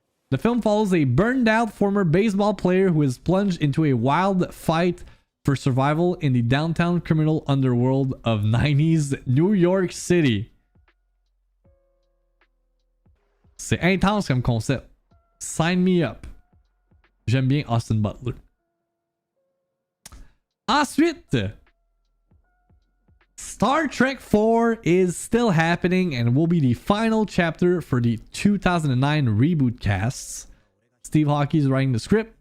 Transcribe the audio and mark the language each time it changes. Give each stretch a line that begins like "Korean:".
English: The film follows a burned-out former baseball player who is plunged into a wild fight for survival in the downtown criminal underworld of 90s New York City.
French: C'est intense comme concept.
English: Sign me up.
French: J'aime bien Austin Butler. Ensuite,
English: Star Trek 4 is still happening and will be the final chapter for the 2009 reboot casts. Steve Hockey is writing the script.